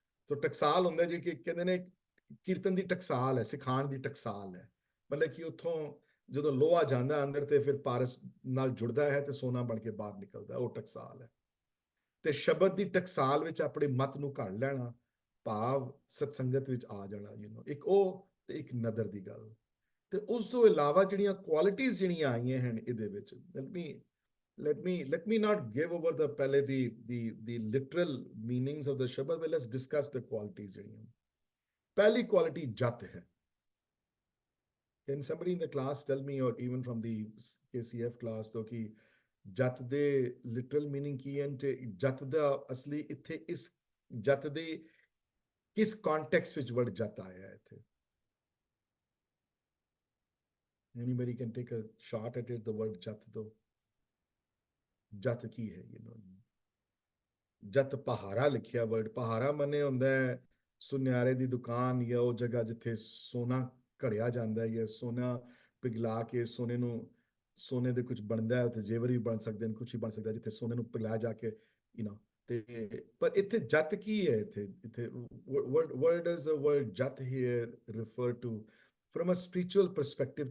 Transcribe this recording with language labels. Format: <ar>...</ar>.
<pa>ਤਾਂ ਟਕਸਾਲ ਹੁੰਦਾ ਜੀ ਕਿ ਕਹਿੰਦੇ ਨੇ ਕੀਰਤਨ ਦੀ ਟਕਸਾਲ ਹੈ, ਸਿਖਾਉਣ ਦੀ ਟਕਸਾਲ ਹੈ, ਮਤਲਬ ਕਿ ਉੱਥੋਂ ਜਦੋਂ ਲੋਹਾ ਜਾਂਦਾ ਅੰਦਰ ਤੇ ਫਿਰ ਪਾਰਸ ਨਾਲ ਜੁੜਦਾ ਹੈ ਤੇ ਸੋਨਾ ਬਣ ਕੇ ਬਾਹਰ ਨਿਕਲਦਾ, ਉਹ ਟਕਸਾਲ ਹੈ। ਤੇ ਸ਼ਬਦ ਦੀ ਟਕਸਾਲ ਵਿੱਚ ਆਪਣੇ ਮਤ ਨੂੰ ਘੜ ਲੈਣਾ, ਭਾਵ ਸਤਸੰਗਤ ਵਿੱਚ ਆ ਜਾਣਾ, ਇੱਕ ਉਹ ਤੇ ਇੱਕ ਨਦਰ ਦੀ ਗੱਲ। ਤੇ ਉਸ ਤੋਂ ਇਲਾਵਾ ਜਿਹੜੀਆਂ ਕੁਆਲਿਟੀਆਂ ਜਿਹੜੀਆਂ ਆਈਆਂ ਹਨ ਇਹਦੇ ਵਿੱਚ,</pa> <en>let me not give over the ਪਹਿਲੇ the literal meanings of the shabad, but let's discuss the qualities ਜਿਹੜੀਆਂ।</en> <pa>ਪਹਿਲੀ ਕੁਆਲਿਟੀ ਜਤ ਹੈ।</pa> <en>Can somebody in the class tell me, or even from the KCF class, though,</en> <pa>ਕਿ ਜਤ ਦੇ literal meaning ਕੀ ਹੈ ਤੇ ਜਤ ਦਾ ਅਸਲੀ ਇੱਥੇ ਇਸ ਜਤ ਦੇ ਕਿਸ context ਵਿੱਚ word ਜਤ ਆਇਆ ਹੈ ਇੱਥੇ?</pa> <en>Anybody can take a shot at it, the word jat though?</en> <pa>ਜਤ ਕੀ ਹੈ? ਜਤ ਪਹਾਰਾ ਲਿਖਿਆ ਵਰਡ, ਪਹਾਰਾ ਮੰਨੇ ਹੁੰਦਾ ਹੈ ਸੁਨਿਆਰੇ ਦੀ ਦੁਕਾਨ ਜਾਂ ਉਹ ਜਗ੍ਹਾ ਜਿੱਥੇ ਸੋਨਾ ਘੜਿਆ ਜਾਂਦਾ ਹੈ, ਜਾਂ ਸੋਨਾ ਪਿਘਲਾ ਕੇ ਸੋਨੇ ਦੇ ਕੁਝ ਬਣਦਾ ਹੈ, ਉੱਥੇ ਜੇਵਰ ਵੀ ਬਣ ਸਕਦੇ ਨੇ, ਕੁਛ ਹੀ ਬਣ ਸਕਦਾ ਜਿੱਥੇ ਸੋਨੇ ਨੂੰ ਪਿਘਲਾਇਆ ਜਾ ਕੇ, ਤੇ ਪਰ ਇੱਥੇ ਜਤ ਕੀ ਹੈ?</pa> <en>ਇੱਥੇ where does the word jat here refer to from a spiritual perspective?</en>